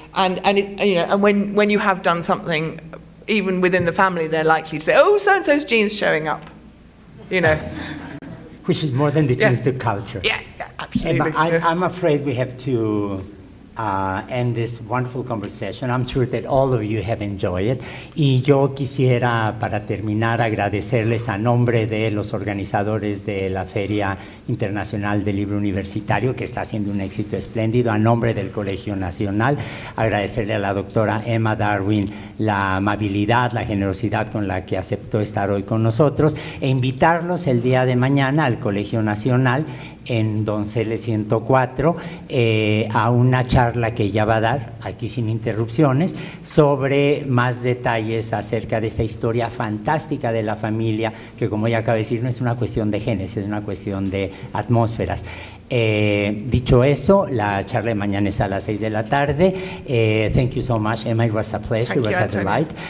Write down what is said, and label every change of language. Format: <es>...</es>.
<en>And it, you know, and when you have done something, even within the family, they're likely to say, oh, so-and-so's gene's showing up, you know. Which is more than the genes to culture. Yeah, absolutely. I'm afraid we have to end this wonderful conversation. I'm sure that all of you have enjoyed it.</en> <es>Y yo quisiera, para terminar, agradecerles a nombre de los organizadores de la Feria Internacional del Libro Universitario, que está siendo un éxito espléndido, a nombre del Colegio Nacional, agradecerle a la doctora Emma Darwin la amabilidad, la generosidad con la que aceptó estar hoy con nosotros, e invitarlos el día de mañana al Colegio Nacional en Donceles 104 a una charla que ella va a dar, aquí sin interrupciones, sobre más detalles acerca de esta historia fantástica de la familia, que como ella acaba de decir, no es una cuestión de genes, es una cuestión de atmósferas. Dicho eso, la charla de mañana es a las 6 de la tarde.</es> <en>Thank you so much, Emma. It was a pleasure, it was a delight.</en>